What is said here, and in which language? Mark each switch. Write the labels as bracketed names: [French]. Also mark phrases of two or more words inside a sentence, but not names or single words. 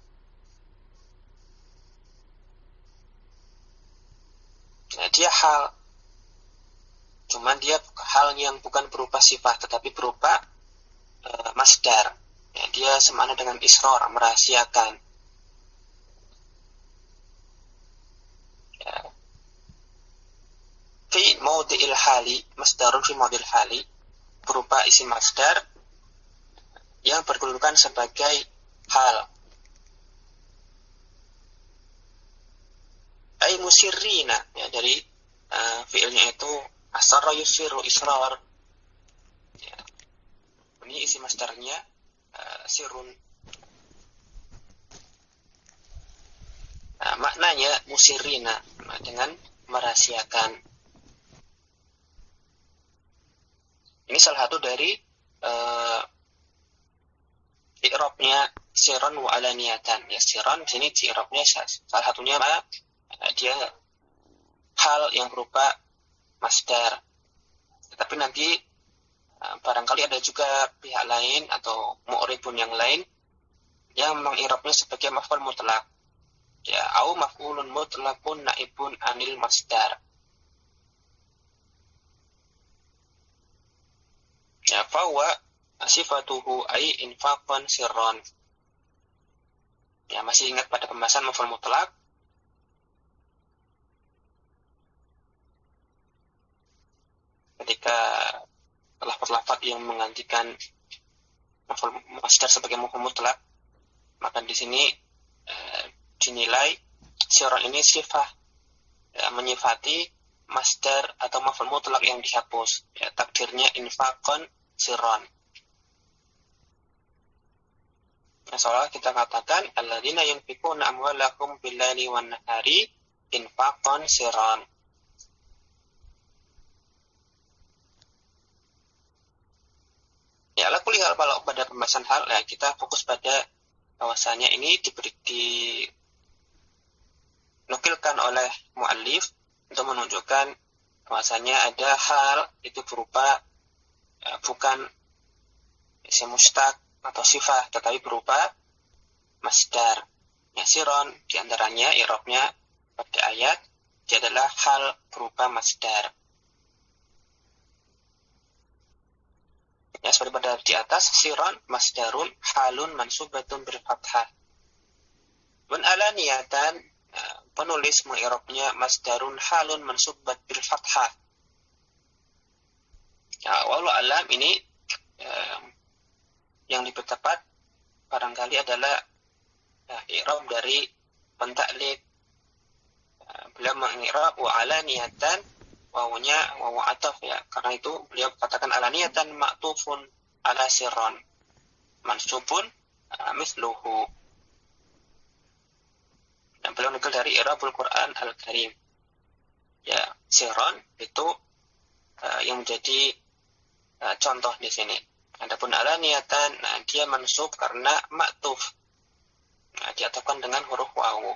[Indonesian] Nah, dia hal, cuman dia hal yang bukan berupa sifat tetapi berupa masdar. Ya, dia semana dengan israr, merahasiakan. Ya. [Arabic] في موضع الحال مصدر في موضع الحال, [Indonesian] berupa [Arabic] اسم مصدر [Indonesian] yang berkedudukan sebagai hal. [Arabic] أي مسرين, [Indonesian] ya, dari fiilnya itu [Arabic] أسر يسر إسرار. [Indonesian] Ya. Ini isi masdarnya sirun. Nah, maknanya musirrina, dengan merahasiakan. Ini salah satu dari i'rabnya [Arabic] سرا وعلانية. [Indonesian] Ya, sirran di sini i'rabnya salah satunya dia hal yang berupa masdar. Tetapi Tapi nanti barangkali ada juga pihak lain atau mu'ribun yang lain yang mengirabnya sebagai [Arabic] مفعول مطلق. Ya, أو مفعول مطلق نائب عن المصدر. Ya, فهو صفته أي إنفاقا سرا. [Indonesian] Ya, masih ingat pada pembahasan [Arabic] مفعول مطلق? [Indonesian] Ketika lafaz-lafaz yang menggantikan [Arabic] مفعول مصدر [Indonesian] sebagai [Arabic] مفعول مطلق, [Indonesian] maka di sini dinilai sirran ini sifat menyifati masdar atau maf'ul mutlak yang dihapus. Ya, takdirnya [Arabic] إنفاقا سرا. [Indonesian] Nah, soalnya kita katakan [Arabic] الذين ينفقون أموالهم بالليل والنهار إنفاقا سرا. [Indonesian] Ya, [Arabic] على كل حال, [Indonesian] kalau pada pembahasan hal, ya, kita fokus pada bahwasanya ini dinukilkan oleh muallif untuk menunjukkan bahwasanya ada hal itu berupa bukan [Arabic] اسم مشتق [Indonesian] atau sifat, tetapi berupa masdar. Ya, siron diantaranya i'rabnya pada ayat dia adalah hal berupa masdar. Ya, seperti pada di atas, [Arabic] سرا مصدر حال منصوبة بالفتحة. وعلانية, [Indonesian] penulis mengirabnya [Arabic] مصدر حال منصوبة بالفتحة. [Indonesian] Ya, [Arabic] والله أعلم, [Indonesian] ini yang lebih tepat barangkali adalah i'rab dari pentaklid. Beliau mengirab [Arabic] وعلانية, [Indonesian] wawunya [Arabic] واو عطف, [Indonesian] ya, karena itu beliau katakan [Arabic] علانية معطوف على سرا منصوب مثله. [Indonesian] Dan beliau nukil dari i'rabul Quran Al-Karim. Ya, sirron itu yang menjadi contoh di sini. Adapun alaniyatan, dia mansub karena ma'tuf, diatafkan dengan huruf wawu.